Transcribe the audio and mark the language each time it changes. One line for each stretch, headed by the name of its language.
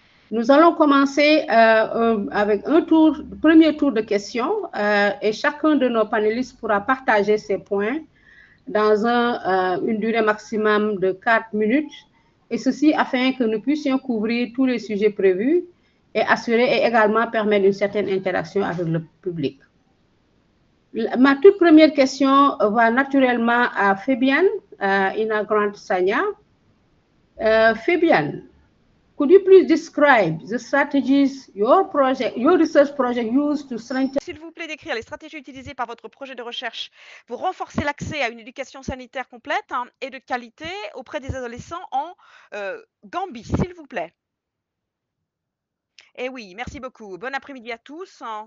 French: Nous allons commencer avec premier tour de questions et chacun de nos panélistes pourra partager ses points dans une durée maximum de 4 minutes, et ceci afin que nous puissions couvrir tous les sujets prévus et assurer et également permettre une certaine interaction avec le public. Ma toute première question va naturellement à Fabienne Ina-Grant Sagna.
English: Fabienne, could you please describe the strategies your research project used to strengthen...
French: S'il vous plaît, décrire les stratégies utilisées par votre projet de recherche pour renforcer l'accès à une éducation sanitaire complète et de qualité auprès des adolescents en Gambie, s'il vous plaît. Eh oui, merci beaucoup. Bon après-midi à tous.